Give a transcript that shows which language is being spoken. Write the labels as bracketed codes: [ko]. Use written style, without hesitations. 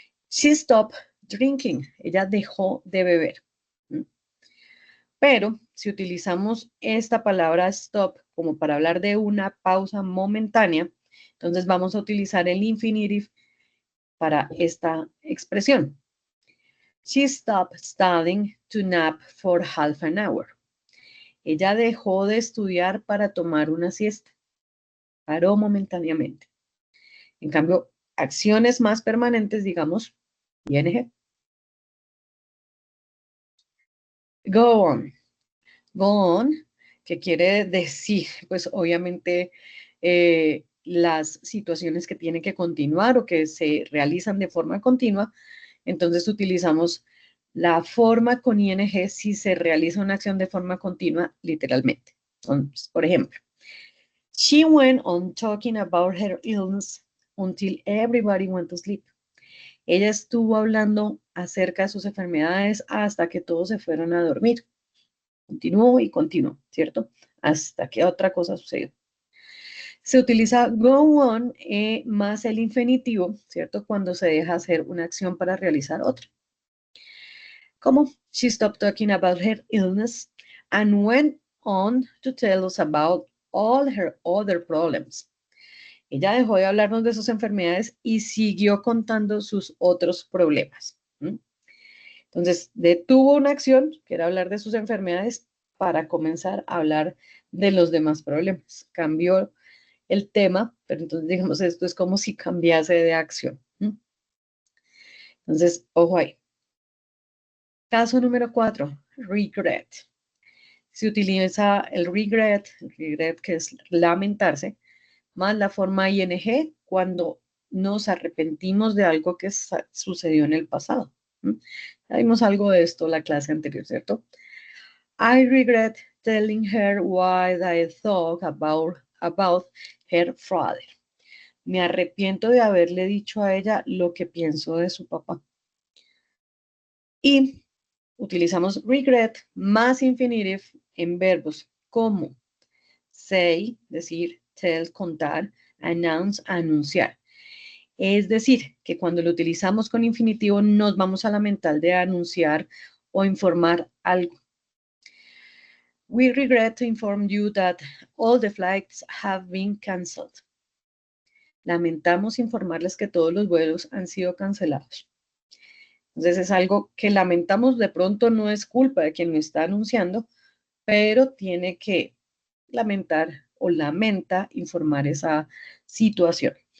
[en] She stopped drinking. [es] Ella dejó de beber. Pero si utilizamos esta palabra stop como para hablar de una pausa momentánea, entonces vamos a utilizar el infinitive para esta expresión. [en] She stopped studying to nap for half an hour. [es] Ella dejó de estudiar para tomar una siesta. Paró momentáneamente. En cambio, acciones más permanentes, digamos, ing. Go on. Go on, que quiere decir, pues obviamente, las situaciones que tienen que continuar o que se realizan de forma continua. Entonces utilizamos la forma con ing si se realiza una acción de forma continua, literalmente. Entonces, por ejemplo, [en] she went on talking about her illness until everybody went to sleep. [es] Ella estuvo hablando acerca de sus enfermedades hasta que todos se fueron a dormir. Continuó y continuó, ¿cierto? Hasta que otra cosa sucedió. Se utiliza go on más el infinitivo, ¿cierto? Cuando se deja hacer una acción para realizar otra. [en] Como she stopped talking about her illness and went on to tell us about all her other problems. [es] Ella dejó de hablarnos de sus enfermedades y siguió contando sus otros problemas. Entonces, detuvo una acción, que era hablar de sus enfermedades, para comenzar a hablar de los demás problemas. Cambió el tema, pero entonces, digamos, esto es como si cambiase de acción. Entonces, ojo ahí. Caso número 4, regret. Se utiliza el regret que es lamentarse, más la forma ing cuando nos arrepentimos de algo que sucedió en el pasado. Ya vimos algo de esto en la clase anterior, ¿cierto? [en] I regret telling her what I thought about her father. [es] Me arrepiento de haberle dicho a ella lo que pienso de su papá. Y utilizamos regret más infinitive en verbos como say, decir, tell, contar, announce, anunciar. Es decir, que cuando lo utilizamos con infinitivo nos vamos a la mental de anunciar o informar algo. [en] We regret to inform you that all the flights have been canceled. [es] Lamentamos informarles que todos los vuelos han sido cancelados. Entonces es algo que lamentamos, de pronto no es culpa de quien lo está anunciando, pero tiene que lamentar o lamenta informar esa situación.